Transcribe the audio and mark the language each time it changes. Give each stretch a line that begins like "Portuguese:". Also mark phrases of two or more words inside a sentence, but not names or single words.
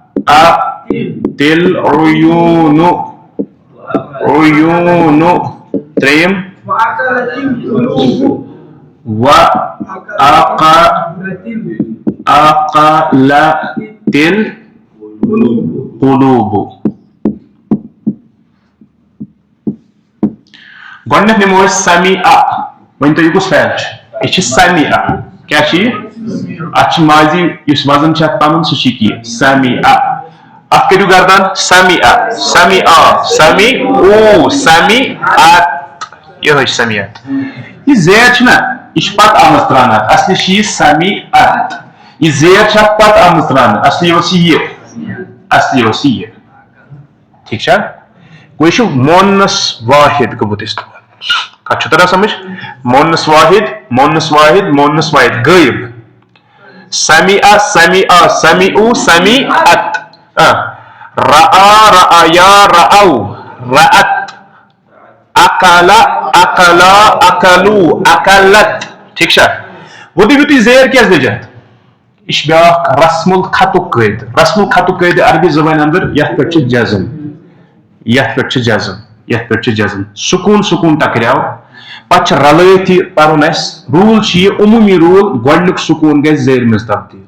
Arabic: رأت العیون عیون تريم وأقلت القلوب.
Kashmiri: گۄڈنیٚتھ نِمو أسۍ سمیع. وۄنۍ تُہۍ کُس فعل چھُ؟ یہِ چھِ سمیع. کیٛاہ چھِ یہِ؟ اَتھ چھُ ماضی یُس وزن چھُ اَتھ پنُن سُہ چھُ یہِ سمیع. اَتھ کٔرِو گردان سمیع سمیع سمیعو سمیعت. یِہوے چھِ سمیعت. یہِ زیر چھُنہ یہِ چھِ پتہٕ آمٕژ تراونہٕ اَتھ. اصلی چھِ یہِ سمیعت. یہِ زیر چھِ اَتھ پتہٕ آمٕژ تراونہٕ. اصلی اوس یہِ اصلی اوس یہِ. ٹھیٖک چھا؟ گوٚو یہِ چھُ مونس واحد گوٚمُت استعمال. کتھ چھُ تران سمجھ؟ مونس واحد مونس واحد مونس واحد غٲیب. سمیع سمیع سمیعو سمیعت.
Arabic: رأى رأيا رأوا رأت. أكل أكلا أكلوا أكلت.
Kashmiri: ٹھیک چھا؟
Urdu: وہ دیکھو
Kashmiri: تُہۍ زیر کیٛازِ لٔج اتھ؟ یہِ چھُ بیٛاکھ رسم الخطُک قٲیدٕ. رسم الخطُک قٲیدٕ عربی زبانہِ انٛدر یتھ پٮ۪ٹھ چھُ جزم. یتھ پٮ۪ٹھ چھُ جزم. یتھ پٮ۪ٹھ چھُ جزم. سکوٗن سکوٗن ٹکریو پتہٕ چھُ رلٲیِتھ یہِ پرُن اسہِ. روٗل چھُ یہِ عموٗمی روٗل گۄڈنیُک سکوٗن گژھِ زیرِ منٛز تبدیل.